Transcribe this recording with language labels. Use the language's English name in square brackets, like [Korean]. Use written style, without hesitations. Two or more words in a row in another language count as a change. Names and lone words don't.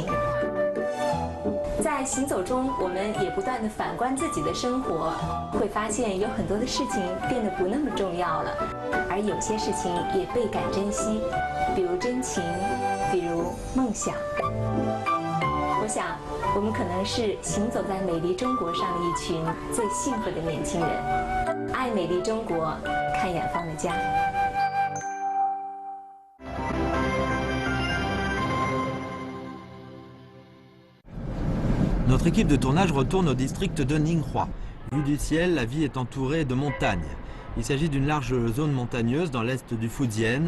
[Chinese] 在行走中，我们也不断地反观自己的生活，会发现有很多的事情变得不那么重要了，而有些事情也倍感珍惜，比如真情。比如梦想，我想我们可能是行走在美丽中国上的一群最幸福的年轻人。爱美丽中国，看远方的家。 [French] Notre équipe de tournage retourne au district de Ninghua. Vue du ciel, la ville est entourée de montagnes. Il s'agit d'une large zone montagneuse dans l'est du Fujian.